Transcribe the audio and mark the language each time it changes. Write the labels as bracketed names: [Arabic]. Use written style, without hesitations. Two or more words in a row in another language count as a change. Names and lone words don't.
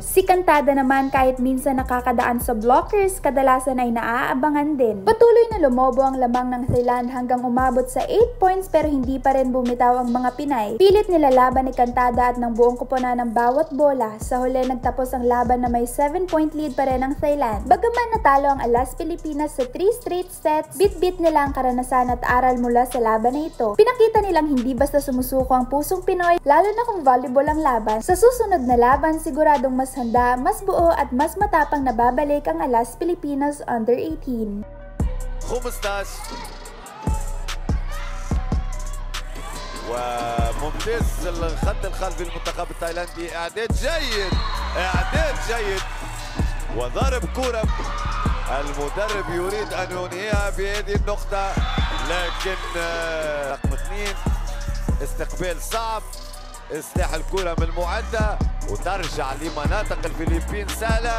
[Filipino] Si Cantada naman kahit minsan nakakadaan sa blockers, kadalasan ay naaabangan din. Patuloy na lumobo ang lamang ng Thailand hanggang umabot sa 8 points pero hindi pa rin bumitaw ang mga Pinay. Pilit nilalaban ni Cantada at ng buong kuponan ng bawat bola. Sa huli nagtapos ang laban na may 7-point lead pa rin ang Thailand. Bagaman natalo ang Alas Pilipinas sa 3 [English] straight sets, [Filipino] bit-bit nila ang karanasan at aral mula sa laban na ito. Pinakita nilang hindi basta sumusuko ang pusong Pinoy, lalo na kung volleyball ang laban. Sa susunod na laban, siguradong mas handa, mas buo at mas matapang na babalik ang Alas Pilipinas Under-18. [Arabic] 15 وممتاز الخط الخلفي للمنتخب التايلاندي. اعداد جيد، اعداد جيد وضرب كرة. المدرب يريد ان ينهيها بهذه النقطة لكن رقم 2 استقبال صعب، اصلاح الكرة من المعدة وترجع لمناطق الفلبين سهلة.